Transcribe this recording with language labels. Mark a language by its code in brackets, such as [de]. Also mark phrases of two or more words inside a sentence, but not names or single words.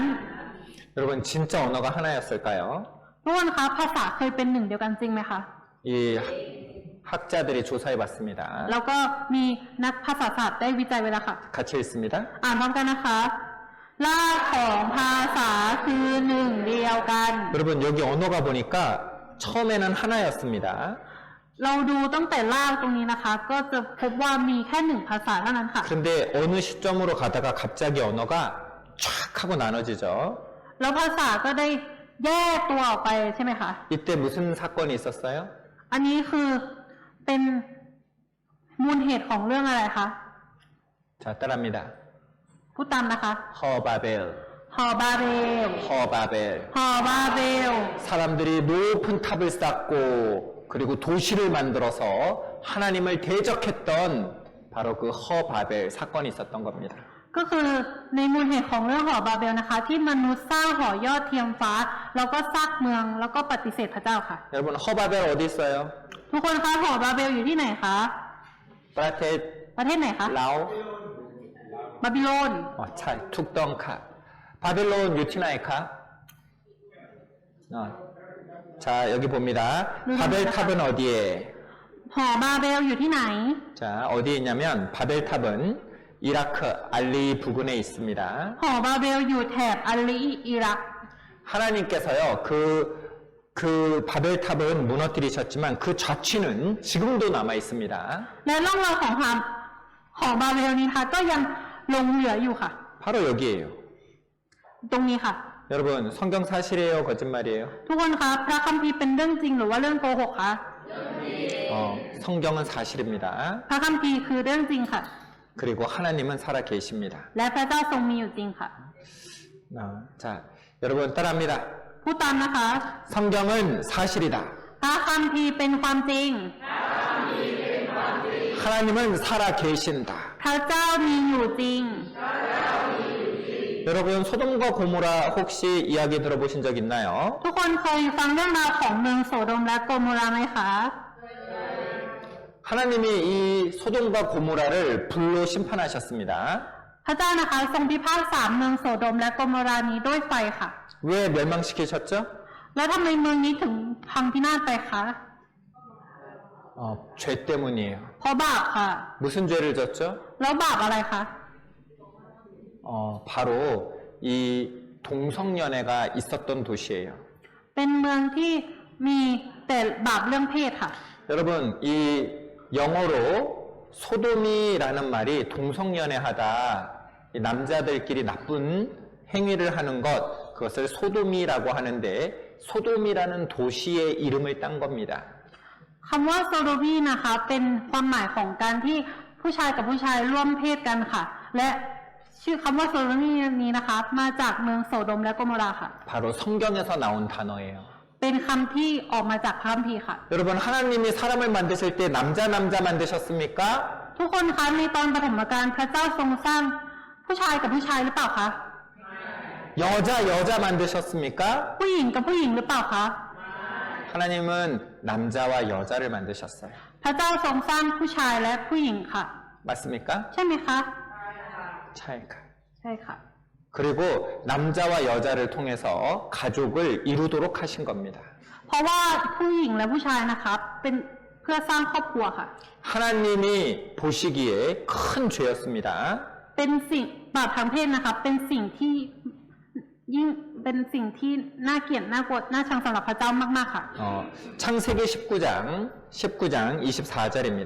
[ko] 여러분 진짜 언어가 하나였을까요? [th] ทุกคนคะภาษาเคยเป็นหนึ่งเดียวกันจริงไหมคะ [ko] 이 학자들이 조사해 봤습니다. [th] แล้วก็มีนักภาษาศาสตร์ได้วิจัยไว้แล้วค่ะ [ko] 같이 읽습니다. [th] อ่านพร้อมกันนะคะรากของภาษาคือหนึ่งเดียวกัน [ko] 여러분 여기 언어가 보니까 처음에는 하나였습니다. [th] เราดูตั้งแต่รากตรงนี้นะคะ ก็จะพบว่ามีแค่หนึ่งภาษาเท่านั้นค่ะ [ko] 그런데 어느 시점으로 가다가 갑자기 언어가 쫙 하고 나눠지죠. [th] แล้วภาษาก็ได้แยกตัวออกไปใช่ไหมคะ [ko] 이때 무슨 사건이 있었어요? [th] อันนี้คือเป็นมูลเหตุของเรื่องอะไรคะ [ko] 자, 따라합니다. [th] พูดตามนะคะ [ko] 허바벨, [th] ฮอบาเบล [ko] 허바벨. [th] ฮอบาเบล [ko] 사람들이 높은 탑을 쌓고 그리고 도시를 만들어서 하나님을 대적했던 바로 그 허바벨 사건이 있었던 겁니다. [th] ก็คือในมูลเหตุของเรื่องหอบาเบลนะคะ ที่มนุษย์สร้างหอยอดเทียมฟ้าแล้วก็สร้างเมืองแล้วก็ปฏิเสธพระเจ้าค่ะ [ko] 여러분 허바벨 어디 있어요? [th] ทุกคนคะหอบาเบลอยู่ที่ไหนคะ 브라테 ประเทศไหนคะ 라오 บาบิโลน ค่ะ ทุกคนคะ บาบิโลน อยู่ที่ไหนคะ [ko] 자 여기 봅니다. 바벨탑은 어디에? [th] หอบาเบลอยู่ที่ไหน [ko] 자 어디에 있냐면 바벨탑은 이라크 알리 부근에 있습니다. [th] หอบาเบลอยู่แถบอัลลีอิรัก [ko] 하나님께서요 그 바벨탑은 무너뜨리셨지만 그 좌치는 지금도 남아 있습니다. [th] และร่องรอยของหอบาเบลนี้ค่ะก็ยังหลงเหลืออยู่ค่ะ [ko] 바로 여기에요. [th] ตรงนี้ค่ะ [ko] 여러분 성경 사실이에요 거짓말이에요? [th] ทุกคนคะพระคัมภีร์เป็นเรื่องจริงหรือว่าเรื่องโกหกคะ [ko] 성경은 사실입니다. [th] พระคัมภีร์คือเรื่องจริงค่ะ [ko] 그리고 하나님은 살아 계십니다. [th] และพระเจ้าทรงมีอยู่จริงค่ะ [ko] 자 여러분 따라합니다. [th] พูดตามนะคะ [ko] 성경은 사실이다. [th] พระคัมภีร์เป็นความจริง [ko] 하나님은 살아 계신다. [th] พระเจ้ามีอยู่จริง [ko] 여러분 소돔과 고모라 혹시 이야기 들어보신 적 있나요? [th] ทุกคนเคยฟังเรื่องราวของเมืองโสโดมและโกโมราไหมคะ [ko] 하나님이 이 소돔과 고모라를 불로 심판하셨습니다. [th] พระเจ้านะคะทรงพิพากษาเมืองโสโดมและโกโมรานี้ด้วยไฟค่ะ [ko] 왜 멸망시키셨죠? [th] แล้วทำไมเมืองนี้ถึงพังพินาศไปคะ [ko] 죄 때문이에요. [th] เพราะบาปค่ะ [ko] 무슨 죄를 졌죠? [th] แล้วบาปอะไรคะ [ko] 바로 이 동성연애가 있었던 도시예요. [th] เป็นเมืองที่มีแต่บาปเรื่องเพศค่ะ [ko] 여러분 이 영어로 소돔이라는 말이 동성연애하다 이 남자들끼리 나쁜 행위를 하는 것 그것을 소돔이라고 하는데 소돔이라는 도시의 이름을 딴 겁니다. [th] คำว่าโซโดมีนะคะเป็นความหมายของการที่ผู้ชายกับผู้ชายร่วมเพศกันค่ะ และชื่อคำว่าโซโดมีนี้นะคะมาจากเมืองโสโดมและโกโมราค่ะ [ko] 바로 성경에서 나온 단어예요. [th] เป็นคำที่ออกมาจากพระคัมภีร์ค่ะ [ko] 여러분 하나님이 사람을 만드실 때 남자 만드셨습니까? [th] ทุกคนคะในตอนปฐมกาลพระเจ้าทรงสร้างผู้ชายกับผู้ชายหรือเปล่าคะ [ko] 여자 여자 만드셨습니까? [th] ผู้หญิงกับผู้หญิงหรือเปล่าคะ [ko] 하나님은 남자와 여자를 만드셨어요. [th] พระเจ้าทรงสร้างผู้ชายและผู้หญิงค่ะ [ko] 맞습니까? [th] ใช่ไหมคะ 차이가. ใช่ค่ะ [ko] 그리고 남자와 여자를 통해서 가족을 이루도록 하신 겁니다. [th] เพราะว่าผู้หญิงและผู้ชายนะคะเป็นเพื่อสร้างครอบครัวค่ะ [ko] 하나님이 보시기에 큰 죄였습니다. [th] เป็นสิ่งบาปทางเพศนะคะเป็นสิ่งที่ยิ่งเป็นสิ่งที่น่าเกลียดน่ากลัวน่าชังสำหรับพระเจ้ามากๆค่ะ [ko] 창세기 19장 24절입니다.